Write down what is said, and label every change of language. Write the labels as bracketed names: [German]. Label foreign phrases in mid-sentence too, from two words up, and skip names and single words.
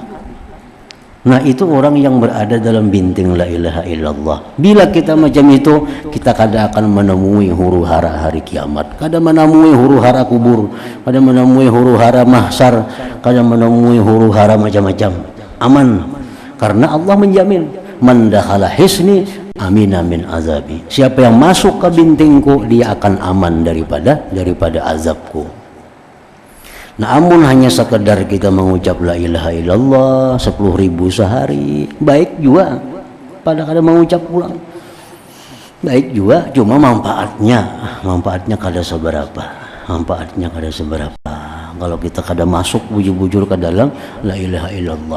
[Banjar] Nah itu orang yang berada dalam binting [Arabic] لا إله إلا الله. [Banjar] Bila kita macam itu, kita kada akan menemui huru hara hari kiamat, kada menemui huru hara kubur, kada menemui huru hara mahsyar, kada menemui huru hara macam-macam. Aman, karena Allah menjamin, [Arabic] من دخل حصني أمن من عذابي. [Banjar] Siapa yang masuk ke bintingku, dia akan aman daripada azabku. Nah, amun hanya sekedar kita mengucap [Arabic] لا إله إلا الله [Banjar] 10.000 sehari, baik juga. Pada kada mengucap pulang, baik juga. Cuma manfaatnya kada seberapa. Kalau kita kada masuk bujur-bujur ke dalam [Arabic] لا إله إلا الله.